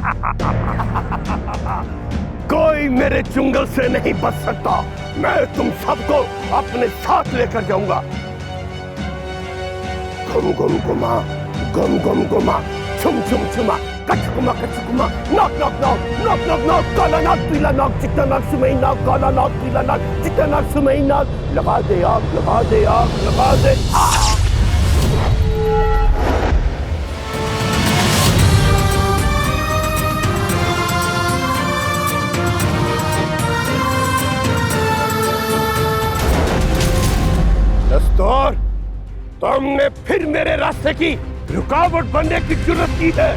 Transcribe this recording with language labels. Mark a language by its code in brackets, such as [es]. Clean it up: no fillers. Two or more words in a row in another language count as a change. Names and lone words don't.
[hi] कोई मेरे चुंगल से नहीं बच सकता। मैं तुम सबको अपने साथ लेकर जाऊंगा। गुम गुम गुमा, गुम गुम गुमा, छुम छुम छुमा, कचकुमा कचकुमा, [en] knock knock knock, knock knock knock, [hi] काला नाक पीला नाक, चिट्टा नाक सुमई नाक, काला नाक पीला नाक, चिट्टा नाक सुमई नाक, लगा दे आग, लगा दे आग, लगा दे आग। दस्तूर, तुमने फिर मेरे रास्ते की रुकावट बनने की जुर्रत की है।